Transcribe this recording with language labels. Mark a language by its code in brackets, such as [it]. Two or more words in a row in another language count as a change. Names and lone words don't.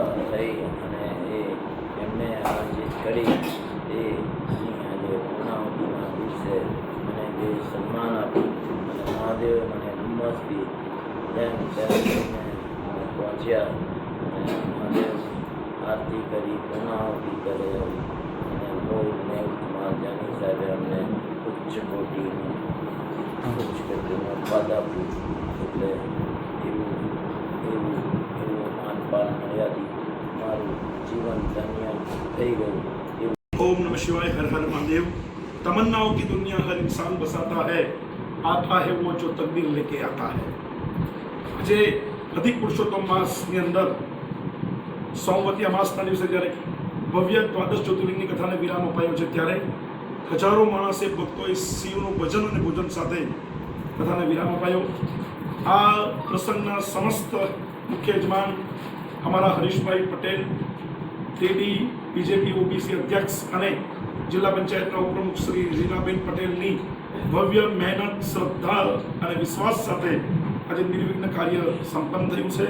[gu] થઈ અને એ એમને આયોજિત કરી એ આજે પૂર્ણાવતીના દિવસે મને જે સન્માન આપ્યું અને મહાદેવ મને ડુમસથી તેમ પહોંચ્યા અને મહાદેવની આરતી કરી પૂર્ણાવતી કરે અને મેહુલકુમાર જાની સાહેબે અમને ઉચ્ચ કોટીનું પદ આપ્યું. એટલે એવું માનપાન મર્યાદિત મારું જીવન ધન્ય થઈ ગયું. [sa] ओम नमः शिवाय, [hi] हर हर महादेव। तमन्नाओं की दुनिया हर इंसान बसाता है, आता है वो जो तकदीर लेके आता है। [gu] આજે અધિક પુરુષોત્તમ માસની અંદર સોમવતી અમાસના દિવસે જ્યારે ભવ્ય દ્વાદશ જ્યોતિર્લિંગની કથાને વિરામ અપાયો છે ત્યારે હજારો માણસે ભક્તોએ શિવનું ભજન અને ભોજન સાથે કથાને વિરામ અપાયો. આ પ્રસંગના સમસ્ત મુખ્ય યજમાન અમારા હરીશભાઈ પટેલ, ટેડી બીજેપી ઓબીસી અધ્યક્ષ અને જિલ્લા પંચાયતના ઉપપ્રમુખ શ્રી રીનાબેન પટેલની ભવ્ય મહેનત, શ્રદ્ધા અને વિશ્વાસ સાથે આજે નિર્વિઘ્ન કાર્ય સંપન્ન થયું છે.